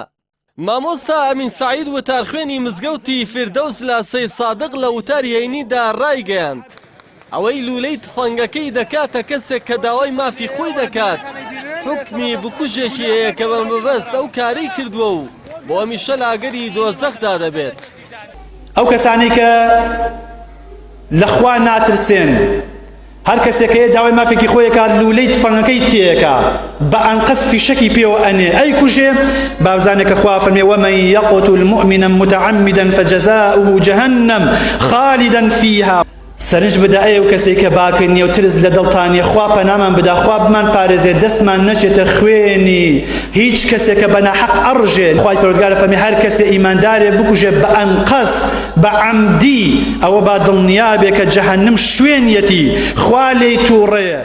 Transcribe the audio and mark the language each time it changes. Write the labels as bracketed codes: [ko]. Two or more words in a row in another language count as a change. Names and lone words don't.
[ckb] مامۆستا ئەمین سەعید وتارخوێنی مزگەوتی فردەوس لە سەی سادق لە وتاری هەینیدا ڕایگەیاند ئەوەی لولەی تفەنگەکەی دەکاتە کەسێک کە داوای مافی خۆی دەکات حکمی بکوژێکی هەیە کە بە مەبەست ئەو کارەی کردووە و بۆ هەمیشە لاگەری دۆزەخدا دەبێت. ئەو کەسانی کە لەخوا ناترسێن هەر کەسێک هەیە داوای مافێکی خۆی کات لولەی تفەنگەکەی تێکە بە ئەنقەس فیشەکی پێوە ئەنێ ئەی کوژێ بابزانێک کە خوا فەرمێ [ar] ومن يقتل مؤمنا متعمدا فجزاؤه جهنم خالدا فيها. [ckb] سەرنج بدا ئەو کەسێک کە باکردنی و ترس لە دڵتانیە خوا پەنامان بدا خوا بمان پارێزێ دەستمان نەچێتە خوێنی هیچ کەسێک کە بەناحەق ئەڕژێ. خوای پەروەردگار فەرمێ هەر کەسێ ئیماندارێ بکوژێ بە ئەنقەس بە عەمدی ئەوە با دڵنیابێ کە جەهەنم شوێنیەتی خوا لێی تووڕێ.